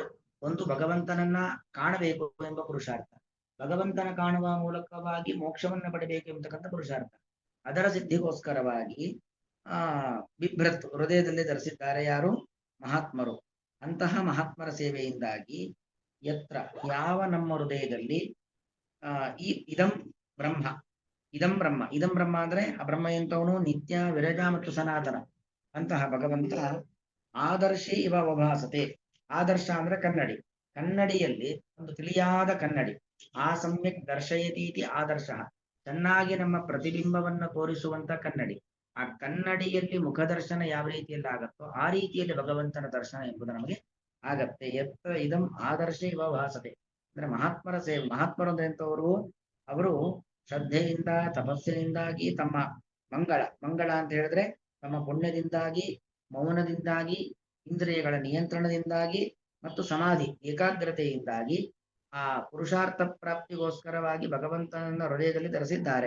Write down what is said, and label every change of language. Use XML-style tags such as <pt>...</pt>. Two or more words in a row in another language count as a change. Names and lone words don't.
<kn>ಒಂದು ಭಗವಂತನನ್ನ ಕಾಣಬೇಕು ಎಂಬ ಪುರುಷಾರ್ಥ, ಭಗವಂತನ ಕಾಣುವ ಮೂಲಕವಾಗಿ ಮೋಕ್ಷವನ್ನ ಪಡೆಯಬೇಕು ಎಂಬತಕ್ಕಂಥ ಪುರುಷಾರ್ಥ. ಅದರ ಸಿದ್ಧಿಗೋಸ್ಕರವಾಗಿ ಬಿಭ್ರತ್, ಹೃದಯದಲ್ಲಿ ಧರಿಸಿದ್ದಾರೆ ಯಾರು? ಮಹಾತ್ಮರು. ಅಂತಹ ಮಹಾತ್ಮರ ಸೇವೆಯಿಂದಾಗಿ ಯತ್ರ, ಯಾವ ನಮ್ಮ ಹೃದಯದಲ್ಲಿ</kn> <sa>ಇದಂ ಬ್ರಹ್ಮ, ಇದಂ ಬ್ರಹ್ಮ, ಇದಂ ಬ್ರಹ್ಮ</sa> <kn>ಅಂದ್ರೆ ಆ ಬ್ರಹ್ಮ ಎಂತವನು? ನಿತ್ಯ ವಿರಜ ಮತ್ತು ಸನಾತನ. ಅಂತಹ ಭಗವಂತ</kn> <sa>ಆದರ್ಶೇ ಇವ ಅವಭಾಸತೆ.</sa> <kn>ಆದರ್ಶ ಅಂದ್ರೆ ಕನ್ನಡಿ, ಕನ್ನಡಿಯಲ್ಲಿ ಒಂದು ತಿಳಿಯಾದ ಕನ್ನಡಿ.</kn> <sa>ಆ ಸಮ್ಯಕ್ ದರ್ಶಯತೀತಿ ಆದರ್ಶ,</sa> <kn>ಚೆನ್ನಾಗಿ ನಮ್ಮ ಪ್ರತಿಬಿಂಬವನ್ನ ತೋರಿಸುವಂತ ಕನ್ನಡಿ. ಆ ಕನ್ನಡಿಯಲ್ಲಿ ಮುಖದರ್ಶನ ಯಾವ ರೀತಿಯಲ್ಲಿ ಆಗತ್ತೋ ಆ ರೀತಿಯಲ್ಲಿ ಭಗವಂತನ ದರ್ಶನ ಎಂಬುದು ನಮಗೆ ಆಗತ್ತೆ.</kn> <sa>ಯತ್ರ ಇದಂ ಆದರ್ಶ ಇವ ಭಾಸತೆ</sa> <kn>ಅಂದ್ರೆ ಮಹಾತ್ಮರ ಸೇವೆ. ಮಹಾತ್ಮರು ಅಂದ್ರೆ ಎಂತವರು? ಅವರು ಶ್ರದ್ಧೆಯಿಂದ, ತಪಸ್ಸಿನಿಂದಾಗಿ, ತಮ್ಮ ಮಂಗಳ, ಮಂಗಳ ಅಂತ ಹೇಳಿದ್ರೆ ತಮ್ಮ ಪುಣ್ಯದಿಂದಾಗಿ, ಮೌನದಿಂದಾಗಿ, ಇಂದ್ರಿಯಗಳ ನಿಯಂತ್ರಣದಿಂದಾಗಿ ಮತ್ತು ಸಮಾಧಿ ಏಕಾಗ್ರತೆಯಿಂದಾಗಿ ಆ ಪುರುಷಾರ್ಥ ಪ್ರಾಪ್ತಿಗೋಸ್ಕರವಾಗಿ ಭಗವಂತನನ್ನ ಹೃದಯದಲ್ಲಿ ಧರಿಸಿದ್ದಾರೆ.</kn>